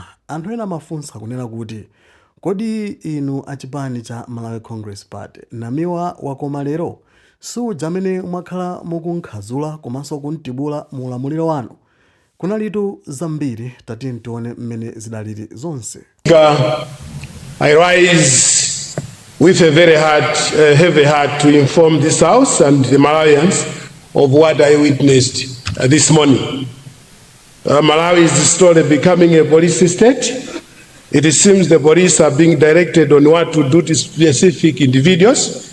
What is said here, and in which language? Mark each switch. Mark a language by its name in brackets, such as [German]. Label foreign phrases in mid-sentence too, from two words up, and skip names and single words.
[Nyanja] Anthu ena mafunsa kunena kuti kodi inu achipani cha Malawi Congress Party Namiwa wakoma lero suja amene mwakhala mukunkhazula komanso kuntibula mu ulamuliro wanu? Kunalitu zambiri, tati tione mmene zidaliri zonse. [English] I rise with a very heavy heart to inform this House and the Malawians of what I witnessed this morning. Malawi is slowly becoming a police state. It seems the police are being directed on what to do to specific individuals.